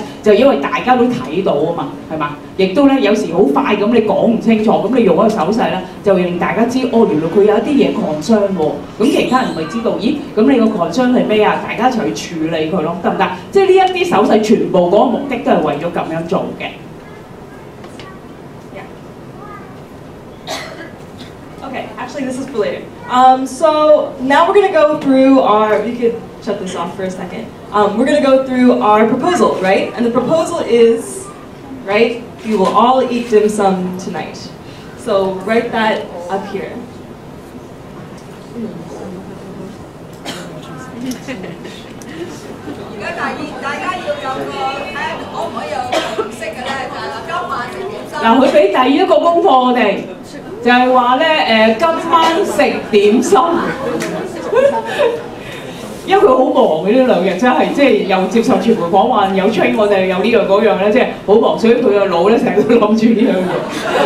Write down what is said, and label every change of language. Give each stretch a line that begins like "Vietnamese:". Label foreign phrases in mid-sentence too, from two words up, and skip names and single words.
Cantonese: 就因為大家都睇到啊嘛，係嘛？亦都咧有時好快咁你講唔清楚，咁你用嗰個手勢咧，就會令大家知哦，原來佢有一啲嘢 concern 喎。咁其他人咪知道，咦？咁你個 concern 係咩啊？大家一齊去處理佢咯，得唔得？即係呢一啲手勢全部嗰個目的都係為咗咁樣做嘅。
English: Okay, actually this is related. So now we're going to go through our, we could shut this off for a second. We're going to go through our proposal, right? And the proposal is, right, we will all eat dim sum tonight. So write that up here. Now,
Cantonese: 佢俾第一個功課我哋。就係話咧今晚食點心，因為佢好忙嘅呢兩日，真係即係又接受傳媒訪問，又 train 我哋，有呢樣嗰樣咧，即係好忙，所以佢個腦咧成日都諗住呢樣嘢。